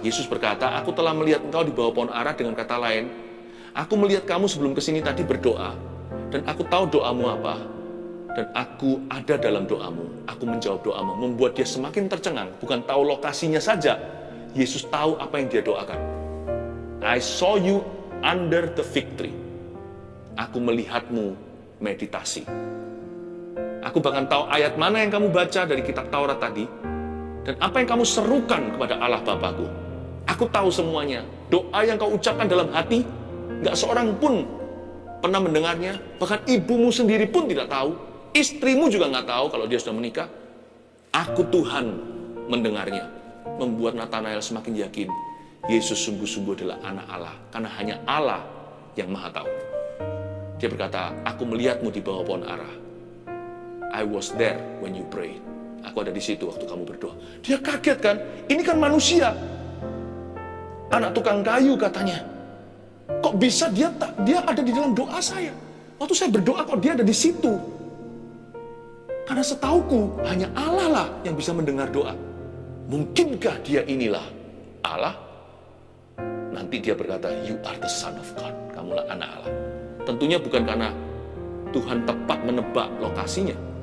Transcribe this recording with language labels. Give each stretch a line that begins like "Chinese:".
Indonesian: Yesus berkata, aku telah melihat engkau di bawah pohon ara, dengan kata lain, aku melihat kamu sebelum kesini tadi berdoa, dan aku tahu doamu apa, dan aku ada dalam doamu, aku menjawab doamu. Membuat dia semakin tercengang, bukan tahu lokasinya saja, Yesus tahu apa yang dia doakan.
English: I saw you under the fig tree.
Indonesian: Aku melihatmu meditasi. Aku bahkan tahu ayat mana yang kamu baca dari kitab Taurat tadi, dan apa yang kamu serukan kepada Allah Bapakku. Aku tahu semuanya. Doa yang kau ucapkan dalam hati, gak seorang pun pernah mendengarnya. Bahkan ibumu sendiri pun tidak tahu. Istrimu juga gak tahu kalau dia sudah menikah. Aku Tuhan mendengarnya. Membuat Nathanael semakin yakin Yesus sungguh-sungguh adalah anak Allah, karena hanya Allah yang maha tahu. Dia berkata, aku melihatmu di bawah pohon ara.
English: I was there when you prayed.
Indonesian: Aku ada di situ waktu kamu berdoa. Dia kaget kan? Ini kan manusia. Anak tukang kayu katanya. Kok bisa dia ada di dalam doa saya? Waktu saya berdoa kok dia ada di situ? Karena setauku hanya Allah lah yang bisa mendengar doa. Mungkinkah dia inilah Allah? Nanti dia berkata,
English: you are the son of God.
Indonesian: Kamulah anak Allah. Tentunya bukan karena Tuhan tepat menebak lokasinya.